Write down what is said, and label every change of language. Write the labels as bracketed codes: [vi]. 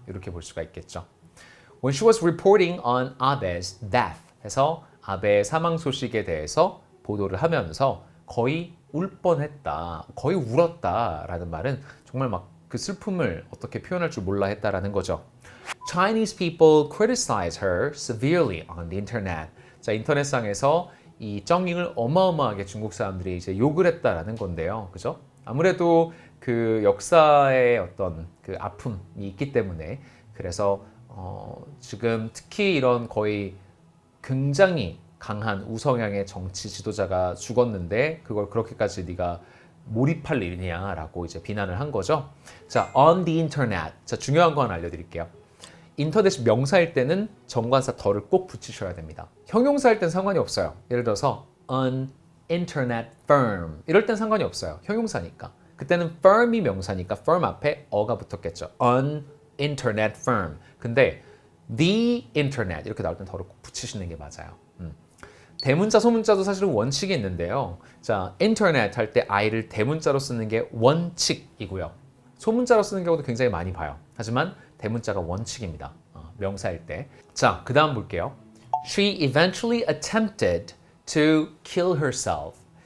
[ko] 이렇게 볼 수가 있겠죠. [en] When she was reporting on Abe's death [ko] 해서 아베의 사망 소식에 대해서 보도를 하면서 거의 울 뻔했다. 거의 울었다라는 말은 정말 막 그 슬픔을 어떻게 표현할 줄 몰라 했다라는 거죠. [en] Chinese people criticize her severely on the internet. [ko] 자, 인터넷상에서 이 정잉을 어마어마하게 중국 사람들이 이제 욕을 했다라는 건데요. 그죠? 아무래도 그 역사의 어떤 그 아픔이 있기 때문에 그래서 지금 특히 이런 거의 굉장히 강한 우성향의 정치 지도자가 죽었는데 그걸 그렇게까지 네가 몰입할 일이냐라고 이제 비난을 한 거죠. [en] 자, on the internet. [ko] 자, 중요한 거 하나 알려드릴게요. 인터넷이 명사일 때는 정관사 더를 꼭 붙이셔야 됩니다. 형용사일 땐 상관이 없어요. 예를 들어서 [en] an internet firm [ko] 이럴 땐 상관이 없어요. 형용사니까. 그때는 firm이 명사니까 firm 앞에 어가 붙었겠죠. [en] an internet firm. [ko] 근데 [en] the internet [ko] 이렇게 나올 땐 더를 꼭 붙이시는 게 맞아요. 대문자, 소문자도 사실은 원칙이 있는데요. 자, 인터넷 할 때 I를 대문자로 쓰는 게 원칙이고요. 소문자로 쓰는 경우도 굉장히 많이 봐요. 하지만 대문자가 원칙입니다. 명사일 때. 자, 그 다음 볼게요. [en] She eventually attempted to kill herself.